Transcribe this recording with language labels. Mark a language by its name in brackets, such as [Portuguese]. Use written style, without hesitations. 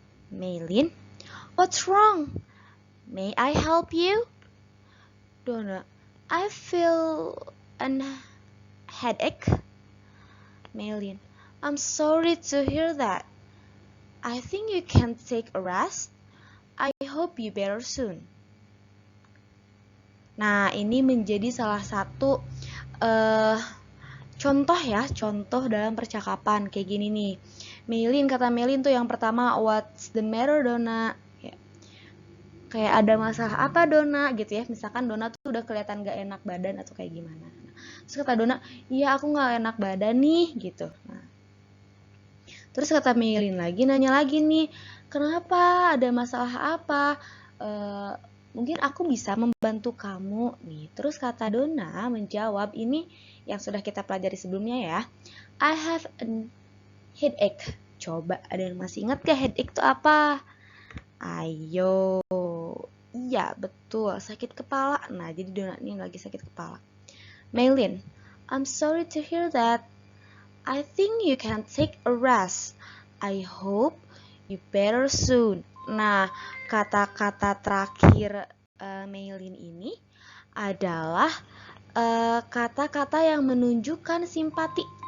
[English] Maylin, what's wrong? May I help you? Donna, I feel a headache. Maylin, I'm sorry to hear that. I think you can take a rest. I hope you better soon. [Indonesian] Nah, ini menjadi salah satu contoh ya, contoh dalam percakapan kayak gini nih. Meilin, kata Meilin tuh yang pertama, [English] what's the matter [Indonesian] Dona? Kayak ada masalah apa Dona gitu ya. Misalkan Dona tuh udah kelihatan gak enak badan atau kayak gimana. Terus kata Dona, iya aku gak enak badan nih gitu. Nah, terus kata Meilin lagi, nanya lagi nih, kenapa, ada masalah apa? Mungkin aku bisa membantu kamu nih. Terus kata Dona menjawab, ini yang sudah kita pelajari sebelumnya ya. [English] I have a headache. [Indonesian] Coba ada yang masih ingat gak headache itu apa? Ayo. Iya, betul. Sakit kepala. Nah, jadi Dona ini lagi sakit kepala. [English] Meilin, I'm sorry to hear that. I think you can take a rest. I hope you better soon. [Indonesian] Nah, kata-kata terakhir Meilin ini adalah kata-kata yang menunjukkan simpati.